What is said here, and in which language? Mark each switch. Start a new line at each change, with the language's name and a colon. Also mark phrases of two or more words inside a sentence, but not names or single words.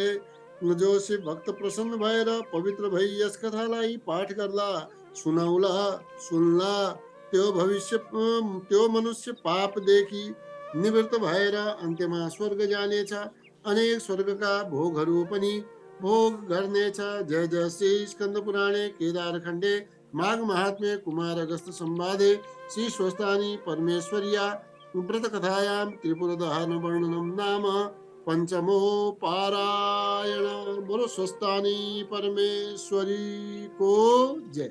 Nepali: जो शिव भक्त प्रसन्न भएर पवित्र भई यस कथालाई पाठ गर्ला, सुनाउला, सुनला, त्यो मनुष्य पापदेखि निवृत्त भएर अन्त्यमा स्वर्ग जानेछ। अनेक स्वर्गका भोगहरू पनि भोग गर्नेछ।
Sanskrit: जय जय श्री स्कंद पुराणे केदार खण्डे माघ महात्म्ये कुमार अगस्त संवादे श्री स्वस्तानी परमेश्वर्या व्रत कथायां त्रिपुरदहन वर्णनम नाम पंचमो पारायण।
Hindi: बोलो स्वस्तानी परमेश्वरी को जय।